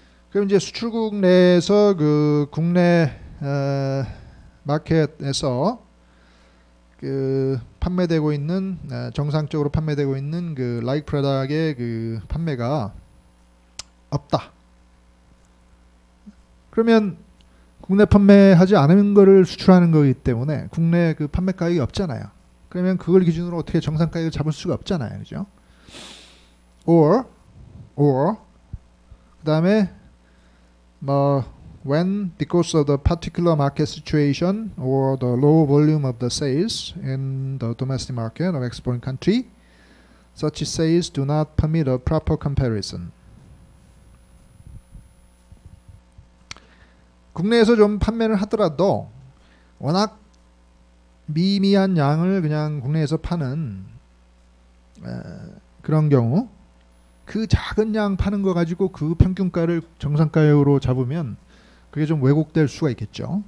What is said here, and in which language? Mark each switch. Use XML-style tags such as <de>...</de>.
<ko>그럼 이제 수출국 내에서 그 국내 마켓에서 그 판매되고 있는 정상적으로 판매되고 있는 그 like product의 그 판매가 없다. 그러면 국내 판매하지 않은 거를 수출하는 거기 때문에 국내 그 판매 가격이 없잖아요. 그러면 그걸 기준으로 어떻게 정상 가격을 잡을 수가 없잖아요. 그죠?</ko> <en>or</en> <ko>그다음에 뭐</ko> <en>when because of the particular market situation or the low volume of the sales in the domestic market of exporting country such sales do not permit a proper comparison.</en> <ko>국내에서 좀 판매를 하더라도 워낙 미미한 양을 그냥 국내에서 파는 그런 경우 그 작은 양 파는 거 가지고 그 평균가를 정상가격으로 잡으면 그게 좀 왜곡될 수가 있겠죠.</ko>